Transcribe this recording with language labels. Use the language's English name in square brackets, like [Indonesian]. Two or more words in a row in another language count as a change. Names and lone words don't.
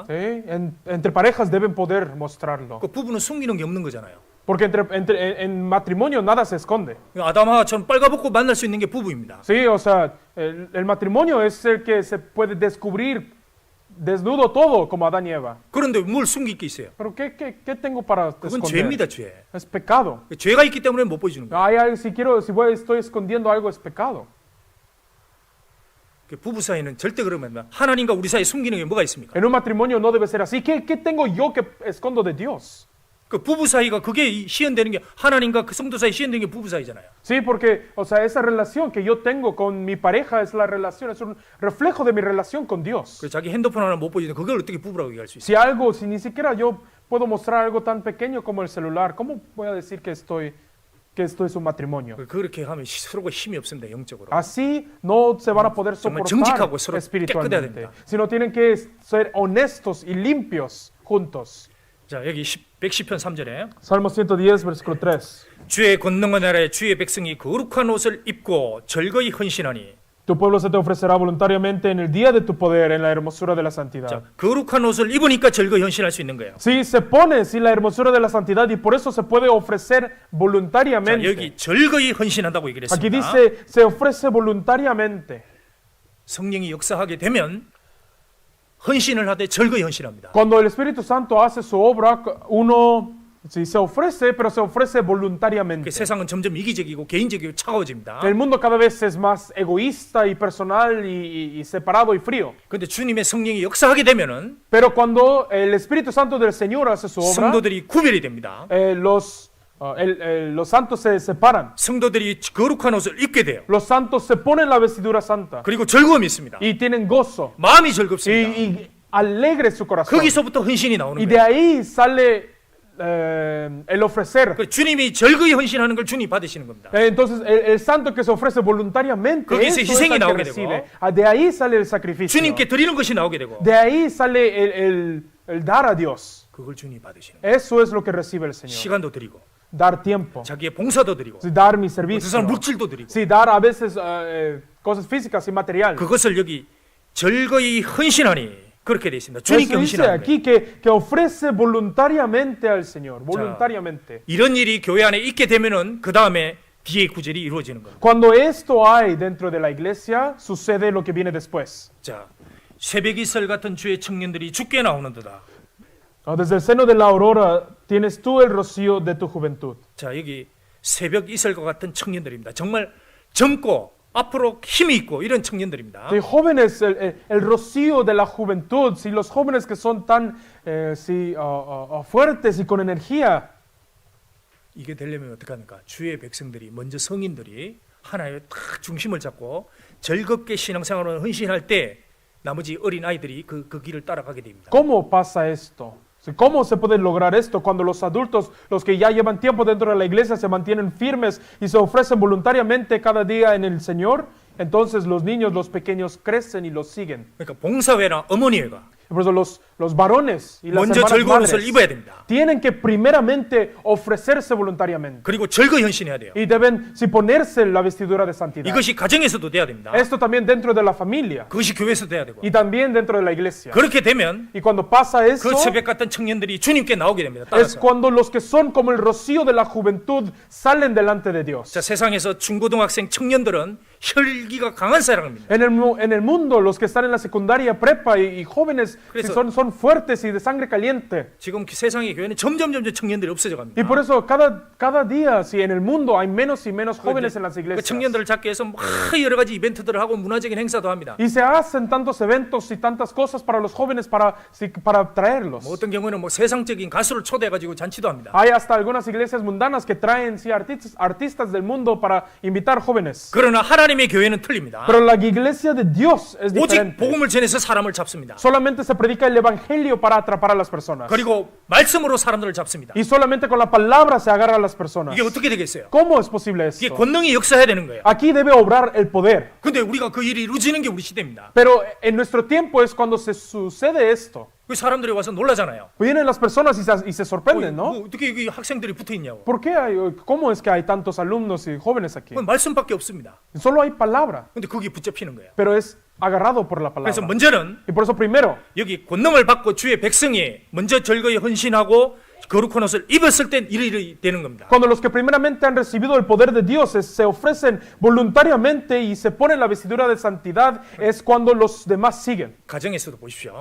[Spanish] ¿Sí? Entre parejas deben poder mostrarlo. [Korean] 그 부부는 숨기는 게 없는 거잖아요. [Spanish] Porque en matrimonio nada se esconde. [Korean] 아담하와처럼 빨가벗고 만날 수 있는 게 부부입니다. [Spanish] Sí, o sea, el matrimonio es el que se puede descubrir desnudo todo como Adán y Eva. [Korean] 그런데 뭘 숨길 게 있어요? [Spanish] Pero ¿qué tengo para [Korean] 그건 [Spanish] esconder? [Korean] 죄입니다, 죄. [Spanish] Es pecado. [Korean] 죄가 있기 때문에 못 보여주는 거예요. [Spanish] Estoy escondiendo algo, es pecado. [Korean] 부부 사이는 절대 그러면 하나님과 우리 사이에 숨기는 게 뭐가 있습니까? [Spanish] En un matrimonio no debe ser así. ¿Qué tengo yo que escondo de Dios? [Korean] 그 부부 사이가 그게 시연되는 게 하나님과 그 성도 사이 시연되는 게 부부 사이잖아요. [Spanish] Sí, porque, o sea, esa relación que yo tengo con mi pareja es la relación, es un reflejo de mi relación con Dios. [Korean] 그 자기 핸드폰 하나 못 보여주는데 그걸 어떻게 부부라고 얘기할 수 있어요? [Spanish] Si algo, si ni siquiera yo puedo mostrar algo tan pequeño como el celular, ¿cómo voy a decir que esto es un matrimonio? [Korean] 그렇게 하면 서로가 힘이 없습니다, 영적으로. [Spanish] Así no se van a poder [Korean] 정말 [Spanish] soportar [Korean] 정직하고 서로 깨끗해야 [Spanish] espiritualmente, [Korean] 됩니다. [Spanish] sino tienen que ser honestos y limpios juntos. [Korean] 자, 여기 110편 3절에 [Spanish] Salmo 110, versículo 3. [Korean] 주의 권능한 나라에 주의 백성이 거룩한 옷을 입고 절거히 헌신하니. [Spanish] Tu pueblo se te ofrecerá voluntariamente en el día de tu poder, en la hermosura de la [Korean] 자, [Spanish] santidad. [Korean] 거룩한 옷을 입으니까 절거히 헌신할 수 있는 거예요. [Spanish] Sí, se pone, sí, la hermosura de la santidad y por eso se puede ofrecer [Korean] 자, [Spanish] voluntariamente. [Korean] 여기 절거히 헌신한다고 얘기를 [Spanish] Aquí [Korean] 했습니다. [Spanish] dice, se ofrece voluntariamente. [Korean] 성령이 역사하게 되면 헌신을 하되 절거히 헌신합니다. [Spanish] Cuando el Espíritu Santo hace su obra, uno sí, se ofrece, pero se ofrece voluntariamente. [Korean] 그 세상은 점점 이기적이고 개인적이고 차가워집니다. [Spanish] El mundo cada vez es más egoísta y personal y separado y frío. [Korean] 그런데 주님의 성령이 역사하게 되면은 [Spanish] Pero cuando el Espíritu Santo del Señor hace su obra, [Korean] 성도들이 구별이 됩니다. [Spanish] los santos se separan. [Korean] 성도들이 거룩한 옷을 입게 돼요. [Spanish] Los santos se ponen la vestidura santa [Korean] 그리고 즐거움이 있습니다. [Spanish] y tienen gozo [Korean] 마음이 [Spanish] y, [Korean] 즐겁습니다. [Spanish] y alegre su corazón. [Korean] 거기서부터 헌신이 나오는 [Spanish] Y de [Korean] 거예요. [Spanish] ahí sale el ofrecer. [Korean] 그 주님이 즐거이 헌신하는 걸 주님이 받으시는 겁니다. [Spanish] Entonces el santo que se ofrece voluntariamente, [Korean] 거기서 [Spanish] eso es [Korean] 희생이 [Spanish] el que [Korean] 나오게 [Spanish] recibe. [Korean] 되고, [Spanish] De ahí sale el sacrificio. [Korean] 주님께 드리는 것이 나오게 되고 [Spanish] De ahí sale el dar a Dios. [Korean] 그걸 주님이 받으시는 거예요. [Spanish] Eso es lo que recibe el Señor. [Korean] 시간도 드리고 [Spanish] Dar tiempo, [Korean] 자기의 봉사도 드리고 [Spanish] sí, dar mi [Korean] 그 [Spanish] servicio, [Korean] 사람 물질도 드리고 [Spanish] sí, dar a veces cosas físicas y material. [Korean] 그것을 여기 즐거이 헌신하니 그렇게 돼 있습니다. [Spanish] Eso [Korean] 주님께 [Spanish] dice [Korean] 헌신하는 거예요. [Spanish] aquí que ofrece voluntariamente al Señor, voluntariamente. [Korean] 이런 일이 교회 안에 있게 되면은 그 다음에 뒤의 구절이 이루어지는 겁니다. [Spanish] Cuando esto hay dentro de la iglesia, sucede lo que viene después. [Korean] 자, 새벽 이슬 같은 주의 청년들이 죽게 나오는도다. [Spanish] Desde el seno de la aurora tienes tú el rocío de tu juventud. [Korean] 자, 여기 새벽 이슬과 같은 청년들입니다. 정말 젊고 앞으로 힘이 있고 이런 청년들입니다. [Spanish] De jóvenes, el rocío de la juventud, si los jóvenes que son tan fuertes y con energía, [Korean] 이게 되려면 어떻게 합니까? 주의 백성들이 먼저 성인들이 하나의 딱 중심을 잡고 즐겁게 신앙생활을 헌신할 때 나머지 어린 아이들이 그 길을 따라가게 됩니다. [Spanish] ¿cómo pasa esto? ¿Cómo se puede lograr esto cuando los adultos, los que ya llevan tiempo dentro de la iglesia, se mantienen firmes y se ofrecen voluntariamente cada día en el Señor? Entonces los niños, los pequeños crecen y los siguen. [Korean] 그러니까 봉사회나 어머니회가 [Spanish] Por eso los varones y las [Korean] 먼저 [Spanish] hermanas [Korean] 즐거운 옷을 [Spanish] madres [Korean] 입어야 됩니다. [Spanish] tienen que primeramente ofrecerse voluntariamente. [Korean] 그리고 즐거이 헌신해야 돼요. [Spanish] Y deben ponerse la vestidura de santidad. [Korean] 이것이 가정에서도 돼야 됩니다. [Spanish] Esto también dentro de la familia [Korean] 그것이 교회에서도 돼야 되고 [Spanish] y también dentro de la iglesia. [Korean] 그렇게 되면 [Spanish] Y cuando pasa eso, [Korean] 그 새벽 같은 청년들이 주님께 나오게 됩니다. [Spanish] es [Korean] 따라서. [Spanish] cuando los que son como el rocío de la juventud salen delante de Dios. [Korean] 자, 세상에서 중고등학생 청년들은 혈기가 강한 사람입니다. [Spanish] En el mundo, los que están en la secundaria, prepa y jóvenes que [Korean] 그래서- [Spanish] son fuertes y de sangre caliente. [Korean] 지금 세상의 교회는 점점 청년들이 없어져 [Spanish] Y [Korean] 갑니다. [Spanish] por eso cada día, si en el mundo hay menos y menos jóvenes en las [Korean] 그 [Spanish] iglesias. [Korean] 청년들을 잡기 위해서 막 여러 가지 이벤트들을 하고 문화적인 행사도 합니다. [Spanish] Y se hacen tantos eventos y tantas cosas para los jóvenes para traerlos. [Korean] 뭐 어떤 경우는 뭐 세상적인 가수를 초대해가지고 잔치도 합니다. [Spanish] Hay hasta algunas iglesias mundanas que traen sí, artistas del mundo para invitar jóvenes. [Korean] 그러나 하나님의 교회는 틀립니다. [Spanish] Pero la iglesia de Dios es [Korean] 오직 [Spanish] diferente. [Korean] 복음을 전해서 사람을 잡습니다. [Spanish] Solamente se predica el evangelio para atrapar a las personas. [Korean] 그리고 말씀으로 사람들을 잡습니다. [Spanish] Y solamente con la palabra se agarra a las personas. [Korean] 이게 어떻게 되겠어요? [Spanish] ¿Cómo es posible [Korean] 이게 [Spanish] esto? [Korean] 권능이 역사해야 되는 거예요. [Spanish] Aquí debe obrar el poder. [Korean] 근데 우리가 그 일이 이루어지는 게 우리 시대입니다. [Spanish] Pero en nuestro tiempo es cuando se sucede esto. [Korean] 그 사람들이 와서 놀라잖아요. [Spanish] Vienen las personas y se sorprenden, ¿no? [Korean] 뭐 어떻게 여기 학생들이 붙어 있냐고. [Spanish] ¿Por qué cómo es que hay tantos alumnos y jóvenes aquí? [Korean] 그건 말씀밖에 없습니다. [Spanish] Solo hay palabra, [Korean] 근데 거기 붙잡히는 거예요. [Spanish] pero es agarrado por la [Korean] 그래서 [Spanish] palabra. [Korean] 먼저는 [Spanish] Y por eso primero, [Korean] 여기 권능을 받고 주의 백성이 먼저 즐거이 헌신하고 거룩한 옷을 입었을 땐 일이 되는 겁니다. [Spanish] cuando los que primeramente han recibido el poder de Dios se ofrecen voluntariamente y se ponen la vestidura de santidad, es cuando los demás siguen. [Korean] 가정에서도 보십시오.